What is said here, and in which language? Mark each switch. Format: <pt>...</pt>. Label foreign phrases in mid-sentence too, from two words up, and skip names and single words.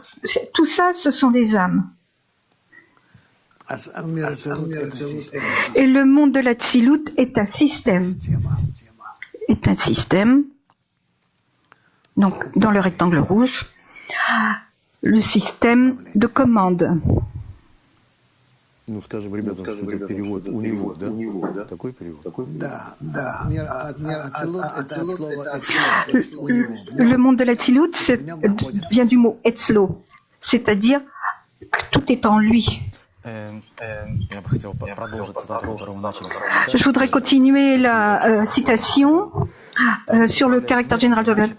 <fr>Tout ça, ce sont les âmes. Et le monde de la Tzilut est un système. Donc, dans le rectangle rouge, le système de commande.</fr> <ru>Ну, скажем ребятам, что это перевод у него, да? Такой перевод? Да.</ru> <fr>Le monde de la Tzilut vient du mot Etzlo, c'est-à-dire que tout est en lui. Je voudrais continuer la citation sur le caractère général de l'être.</fr>